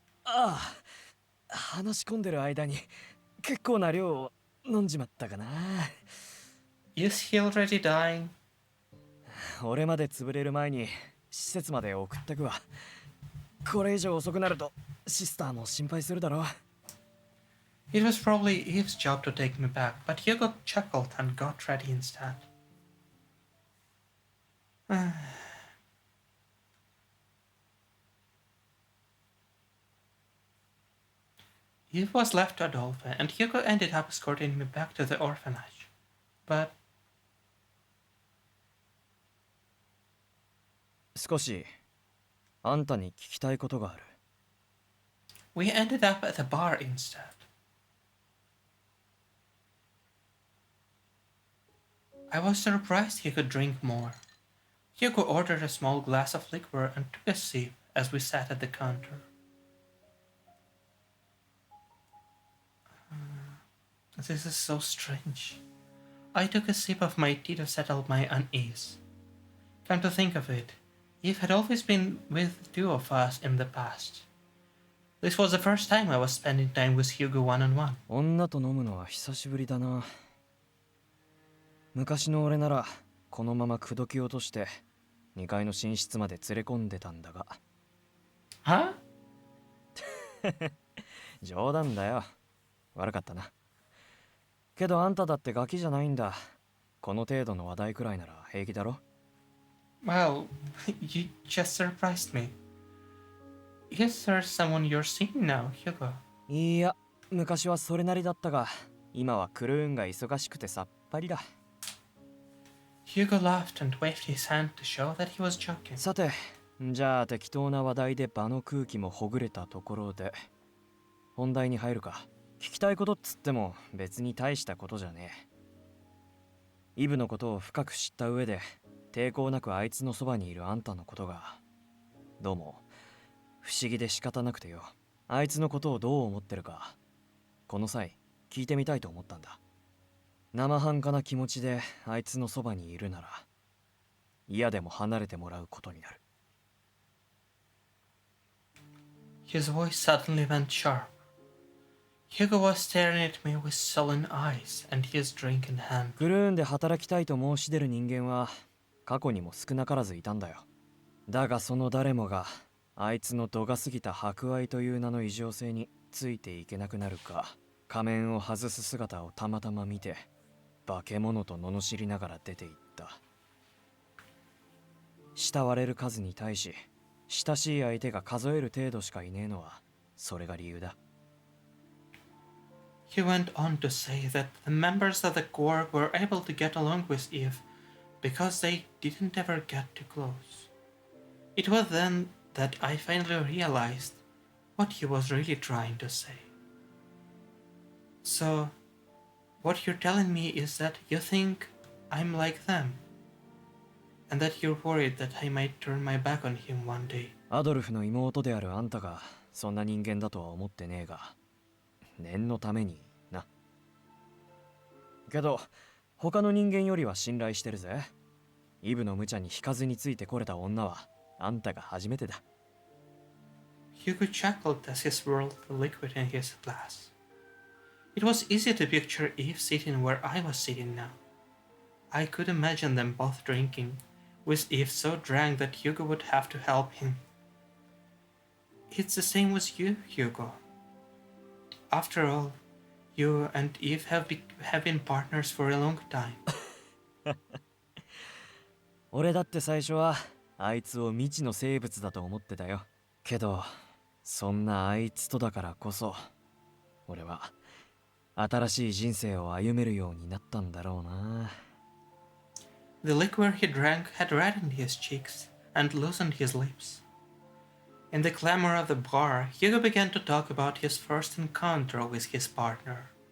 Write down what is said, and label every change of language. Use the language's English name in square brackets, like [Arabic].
[Japanese] ああ、話し込んでる間に結構な量を飲んじまったかな。 [English] Is he already dying? [Japanese] 俺まで潰れる前に施設まで送ってくわ。これ以上遅くなるとシスターも心配するだろう。 [English] It was probably Eve's job to take me back, but Hugo chuckled and got ready instead. Eve was left to Adolphe, and Hugo ended up escorting me back to the orphanage. But [Japanese] 少しあんたに聞きたいことがある。 [English] we ended up at the bar instead. I was surprised he could drink more. Hugo ordered a small glass of liquor and took a sip as we sat at the counter. This is so strange. I took a sip of my tea to settle my unease. Come to think of it, Eve had always been with two of us in the past. This was the first time I was spending time with Hugo one-on-one. [Japanese] 女と飲むのは久しぶりだな。昔の俺ならこのまま口説き落として2階の寝室まで連れ込んでたんだが。は？冗談だよ。悪かったな。けどあんただってガキじゃないんだ。この程度の話題くらいなら平気だろ。 [English] Well, you just surprised me. Is there someone you're seeing now, Hugo? [Japanese] いや、昔はそれなりだったが、今はクルーンが忙しくてさっぱりだ。 [English] Hugo laughed and waved his hand to show that he was joking. [Japanese] さて、じゃあ適当な話題で場の空気もほぐれたところで、本題に入るか。聞きたいことっつっても別に大したことじゃねえ。イブのことを深く知った上で、抵抗なくあいつのそばにいるあんたのことが、どうも不思議で仕方なくてよ。あいつのことをどう思ってるか、この際聞いてみたいと思ったんだ。生半可な気持ちであいつのそばにいるなら、嫌でも離れてもらうことになる。 [English] His voice suddenly went sharp. Hugo was staring at me with sullen eyes and his drink in hand. [Japanese] クルーンで働きたいと申し出る人間は過去にも少なからずいたんだよ。だがその誰もがあいつの度が過ぎた博愛という名の異常性についていけなくなるか、仮面を外す姿をたまたま見て化け物と罵りながら出ていった。慕われる数に対し親しい相手が数える程度しかいねえのはそれが理由だ。 [English] He went on to say that the members of the Corps were able to get along with Eve because they didn't ever get too close. It was then that I finally realized what he was really trying to say. So, what you're telling me is that you think I'm like them, and that you're worried that I might turn my back on him one day. [Japanese] アドルフの妹であるあんたがそんな人間だとは思ってねえが、念のためにな。けど他の人間よりは信頼してるぜ。イブの無茶に引かずについてこれた女はあんたが初めてだ。 [English] Hugo chuckled as he swirled the liquid in his glass. It was easy to picture Eve sitting where I was sitting now. I could imagine them both drinking, with Eve so drunk that Hugo would have to help him. It's the same with you, Hugo. After all, you and Eve have been partners for a long time. [Japanese] 俺だって最初はあいつを未知の生物だと思ってたよ。けどそんなあいつとだからこそ俺は新しい人生を歩めるようになったんだろうな。 [English] The liquor he drank had reddened his cheeks and loosened his lips. In the clamor of the bar, Hugo began to talk about his first encounter with his partner.